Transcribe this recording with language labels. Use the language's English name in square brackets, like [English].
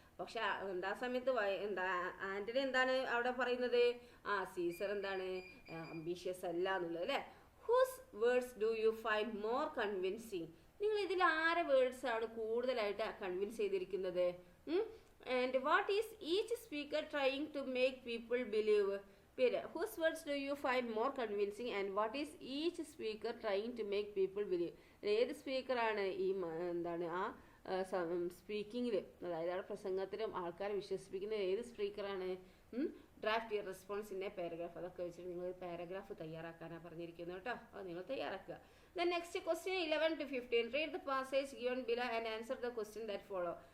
[Malayalam] പക്ഷെ എന്താ സമയത്ത് ആന്റണി എന്താണ് അവിടെ പറയുന്നത്, സീസർ എന്താണ് അംബീഷ്യസ് അല്ല എന്നുള്ളത് അല്ലേ. [English] whose words do you find more convincing, [Malayalam] നിങ്ങൾ ഇതിൽ ആരെ വേർഡ്സ് ആണ് കൂടുതലായിട്ട് കൺവിൻസ് ചെയ്തിരിക്കുന്നത്. [English] And what is each speaker trying to make people believe. Whose words do you find more convincing and what is each speaker trying to make people believe? [Malayalam] ഏത് സ്പീക്കറാണ് ഈ എന്താണ് സ്പീക്കിങ്ങിൽ, അതായത് ആ പ്രസംഗത്തിലും ആൾക്കാരെ വിശ്വസിപ്പിക്കുന്ന ഏത് സ്പീക്കറാണ്. [English] draft your response in a paragraph, [Malayalam] അതൊക്കെ വെച്ചിട്ട് നിങ്ങൾ പാരഗ്രാഫ് തയ്യാറാക്കാനാണ് പറഞ്ഞിരിക്കുന്നത് കേട്ടോ. അത് നിങ്ങൾ തയ്യാറാക്കുക. [English] Then next question 11 to 15. Read the passage given below and answer the question that follow.